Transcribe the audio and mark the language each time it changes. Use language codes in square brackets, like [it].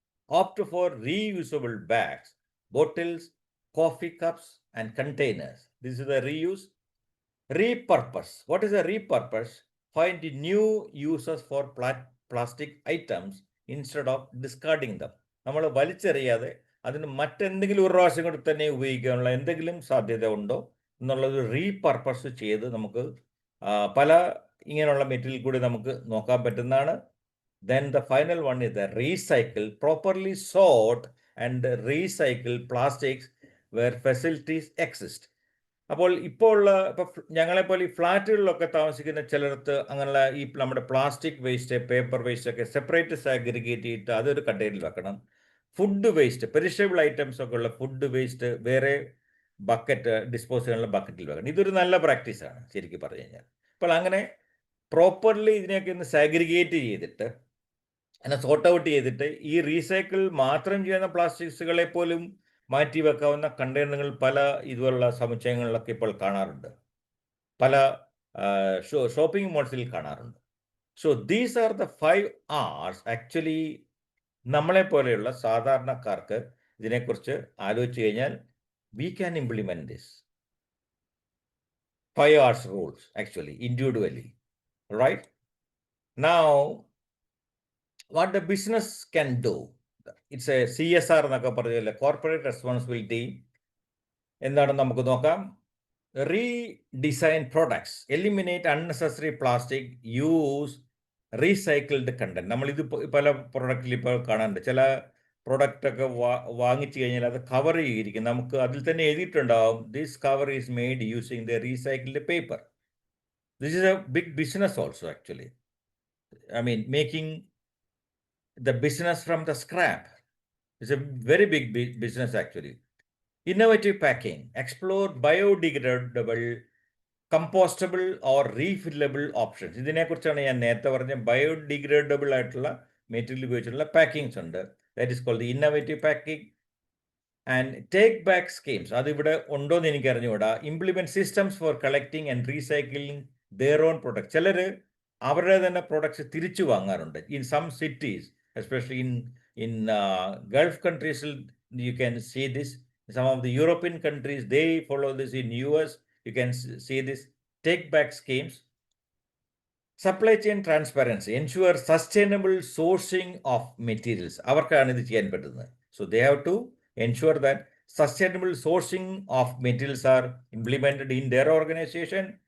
[en] Opt for reusable bags, bottles, coffee cups and containers. This is the reuse. Repurpose. What is a repurpose? Find new uses for plastic items instead of discarding them. [ml] നമ്മൾ വലിച്ചെറിയാതെ അതിന് മറ്റെന്തെങ്കിലും ഒരു പ്രാവശ്യം കൂടി തന്നെ ഉപയോഗിക്കാനുള്ള എന്തെങ്കിലും സാധ്യത ഉണ്ടോ എന്നുള്ളത് റീപർപ്പസ് ചെയ്ത് നമുക്ക് പല ഇങ്ങനെയുള്ള മെറ്റീരിയൽ കൂടി നമുക്ക് നോക്കാൻ പറ്റുന്നതാണ്. [en] Then the final one is the recycle. Properly sort and recycle plastics where facilities exist. [ml] അപ്പോൾ ഇപ്പോൾ ഞങ്ങളെപ്പോലെ ഈ ഫ്ലാറ്റുകളിലൊക്കെ താമസിക്കുന്ന ചിലർക്ക് അങ്ങനെയുള്ള ഈ നമ്മുടെ പ്ലാസ്റ്റിക് വേസ്റ്റ്, പേപ്പർ വേസ്റ്റ് ഒക്കെ സെപ്പറേറ്റ് സാഗ്രിഗേറ്റ് ചെയ്തിട്ട് അതൊരു കണ്ടെയ്നറിൽ വെക്കണം. ഫുഡ് വേസ്റ്റ്, പെരിഷബിൾ ഐറ്റംസ് ഒക്കെ ഉള്ള ഫുഡ് വേസ്റ്റ് വേറെ ബക്കറ്റ്, ഡിസ്പോസ് ചെയ്യാനുള്ള ബക്കറ്റിൽ വെക്കണം. ഇതൊരു നല്ല പ്രാക്ടീസാണ് ശരിക്കും പറഞ്ഞു കഴിഞ്ഞാൽ. അപ്പോൾ അങ്ങനെ പ്രോപ്പർലി ഇതിനെയൊക്കെ ഒന്ന് സാഗ്രിഗേറ്റ് ചെയ്തിട്ട് അതിനെ സോർട്ട് ഔട്ട് ചെയ്തിട്ട് ഈ റീസൈക്കിൾ മാത്രം ചെയ്യുന്ന പ്ലാസ്റ്റിക്സുകളെ പോലും മാറ്റി വെക്കാവുന്ന കണ്ടെയ്നറുകൾ പല ഇതുപോലുള്ള സമുച്ചയങ്ങളിലൊക്കെ ഇപ്പോൾ കാണാറുണ്ട്, പല ഷോപ്പിംഗ് മോൾസിൽ കാണാറുണ്ട്. [en] So these are the 5 hours. Actually [ml] നമ്മളെപ്പോലെയുള്ള സാധാരണക്കാർക്ക് ഇതിനെക്കുറിച്ച് ആലോചിച്ച് കഴിഞ്ഞാൽ [en] We can implement this 5 hours rules actually individually, right? Now what the business can do, it's a CSR [ml] എന്നൊക്കെ പറഞ്ഞില്ല, കോർപ്പറേറ്റ് റെസ്പോൺസിബിലിറ്റി. എന്താണെന്ന് നമുക്ക് നോക്കാം. [en] Redesign products, eliminate unnecessary plastic, use recycled content. [ml] നമ്മളിത് പല പ്രൊഡക്റ്റിൽ ഇപ്പോൾ കാണാറുണ്ട്. ചില പ്രൊഡക്റ്റ് ഒക്കെ വാങ്ങിച്ചു കഴിഞ്ഞാൽ അത് കവർ ചെയ്തിരിക്കും. നമുക്ക് അതിൽ തന്നെ എഴുതിയിട്ടുണ്ടാവും [en] This cover is made using the recycled paper. This is a big business also actually. I mean, making the business from the scrap is a very big business actually. Innovative packing, explore biodegradable, compostable or refillable options. [ml] ഇതിനെക്കുറിച്ചാണ് ഞാൻ നേരത്തെ പറഞ്ഞ biodegradable ആയിട്ടുള്ള material ഉപയോഗിച്ചിട്ടുള്ള പാക്കിങ്സ് ഉണ്ട്. [en] That is called the innovative packing. And take back schemes, [ml] അതിവിടെ ഉണ്ടോയെന്ന് എനിക്ക് അറിഞ്ഞുകൂടാ. [en] Implement systems for collecting and recycling their own products. [ml] ചിലർ അവരുടെ തന്നെ പ്രൊഡക്ട്സ് തിരിച്ചു വാങ്ങാറുണ്ട്. [en] In some cities, especially in Gulf കൺട്രീസിൽ you can see this. Some of the European countries, they follow this. In US, you can see this. Take back schemes. Supply chain transparency, ensure sustainable sourcing of materials. [ml] അവർക്കാണ് ഇത് ചെയ്യാൻ പറ്റുന്നത്. [en] So they have to ensure that sustainable sourcing of materials are implemented in their organization.